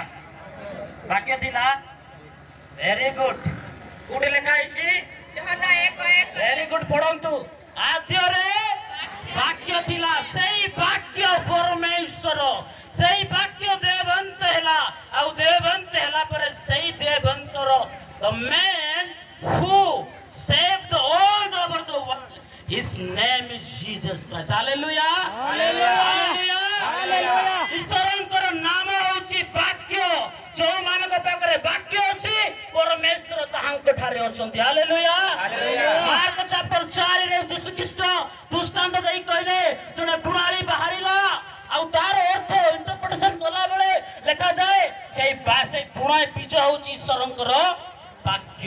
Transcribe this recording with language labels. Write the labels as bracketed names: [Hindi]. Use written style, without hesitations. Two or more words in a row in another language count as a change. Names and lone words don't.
[Odia] ବାକ୍ୟ ଥିଲା। [English] very good. [Odia] କୋଉଠି ଲେଖା ହେଇଛି? [English] very good [Odia] ପଢନ୍ତୁ। ଆଦ୍ୟରେ ବାକ୍ୟ ଥିଲା, ସେଇ ବାକ୍ୟ ପରମେଶ୍ୱର, ସେଇ ବାକ୍ୟ ଦେବନ୍ତ ହେଲା ଆଉ ଦେବନ୍ତ ହେଲା ପରେ ସେଇ ଦେବନ୍ତର [English] the man who saved all over the world, his name is Jesus Christ. Hallelujah, hallelujah, hallelujah. [Odia] ଈଶ୍ୱରଙ୍କର ନାମ ହେଉଛି ବାକ୍ୟ। ଯୋଉମାନଙ୍କ ପାଖରେ ବାକ୍ୟ ଅଛି ପରମେଶ୍ୱର ତାହାଙ୍କ ଠାରେ ଅଛନ୍ତି। ହାଲେଲୁୟା। ମାର୍କ ଚାପ୍ଟର 4 ରେ ଯୀଶୁ ଖ୍ରୀଷ୍ଟ ଦୃଷ୍ଟାନ୍ତ ଦେଇ କହିଲେ ଜଣେ ବୁଣାଳି ବାହାରିଲା ଆଉ ତାର ଅର୍ଥ ଇଣ୍ଟରପ୍ରିଟେସନ କଲା ବେଳେ ଲେଖାଯାଏ ସେଇ ବୁଣାଇ ବୀଜ ହେଉଛି ଈଶ୍ୱରଙ୍କର ବାକ୍ୟ।